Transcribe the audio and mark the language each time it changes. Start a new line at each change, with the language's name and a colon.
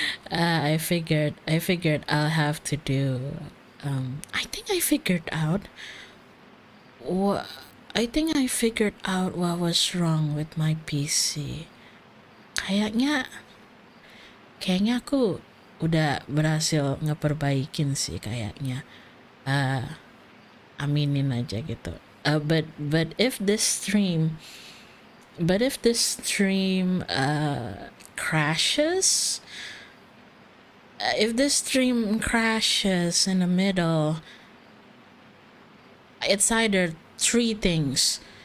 English: I figured I'll have to do I think I figured out what was wrong with my PC.
Indonesian: Kayaknya aku udah berhasil ngeperbaikin sih kayaknya. Aminin aja gitu.
English: But if this stream crashes, in the middle, it's either 3 things.